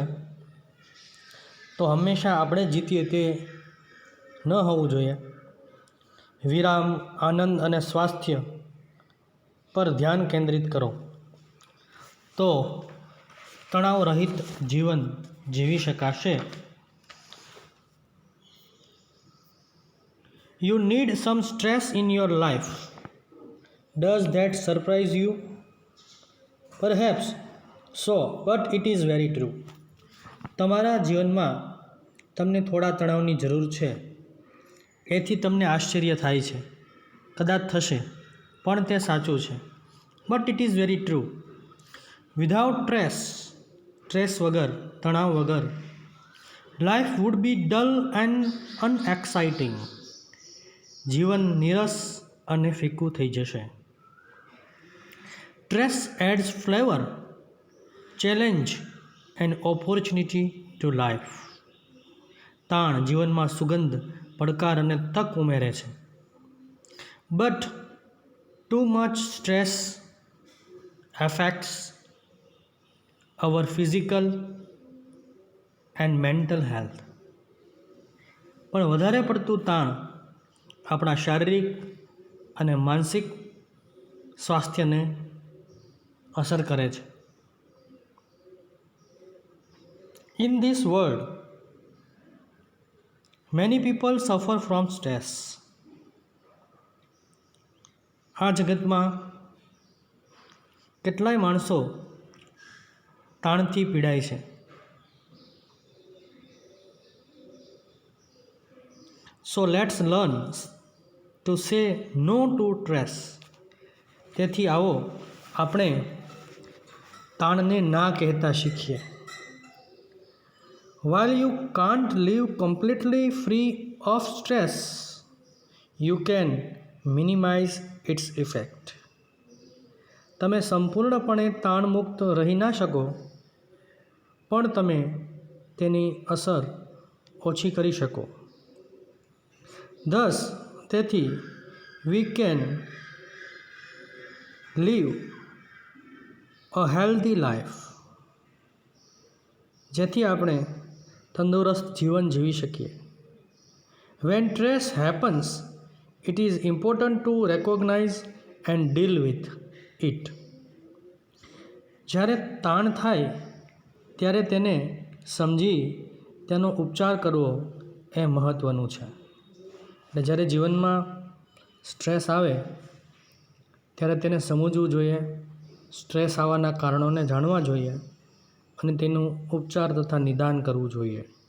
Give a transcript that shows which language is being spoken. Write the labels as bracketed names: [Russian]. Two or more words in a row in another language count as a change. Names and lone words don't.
[Gujarati] તો હંમેશા આપણે જીતીએ તે ન હોવું જોઈએ. વિરામ, આનંદ અને સ્વાસ્થ્ય પર ધ્યાન કેન્દ્રિત કરો તો તણાવ રહિત જીવન જીવી શકાશે. [English] You need some stress in your life. Does that surprise you? Perhaps so, but it is very true. [Gujarati] તમારા જીવનમાં તમને થોડા તણાવની જરૂર છે. એથી તમને આશ્ચર્ય થાય છે. કદાચ થશે, પણ તે સાચું છે. [English] But it is very true. Without stress વગર, તણાવ વગર, life would be dull and unexciting. [Gujarati] જીવન નીરસ અને ફીકું થઈ જશે. [English] Stress adds flavor, challenge and opportunity to life. [Gujarati] તાણ જીવનમાં સુગંધ, પડકાર અને તક ઉમેરે છે. [English] But too much stress affects our physical and mental health. [Gujarati] પણ વધારે પડતું તાણ આપણા શારીરિક અને માનસિક સ્વાસ્થ્યને અસર કરે છે. [English] In this world, many people suffer from stress. [Gujarati] આ જગતમાં કેટલાય માણસો તાણથી પીડાય છે. [English] So let's learn to say no to stress. [Gujarati] તેથી આવો આપણે તાણને ના કહેતા શીખીએ. [English] While you can't live completely free of stress, you can minimize its effect. [Gujarati] તમે સંપૂર્ણપણે તાણમુક્ત રહી ના શકો, પણ તમે તેની અસર ઓછી કરી શકો. [English] તેથી we can live a healthy life. [Gujarati] જેથી આપણે તંદુરસ્ત જીવન જીવી શકીએ. [English] When stress happens, it is important to recognize and deal with it. [Gujarati] જ્યારે તાણ થાય ત્યારે તેને સમજી તેનો ઉપચાર કરવો એ મહત્ત્વનું છે. એટલે જ્યારે જીવનમાં સ્ટ્રેસ આવે ત્યારે તેને સમજવું જોઈએ, સ્ટ્રેસ આવવાના કારણોને જાણવા જોઈએ અને તેનું ઉપચાર તથા નિદાન કરવું જોઈએ.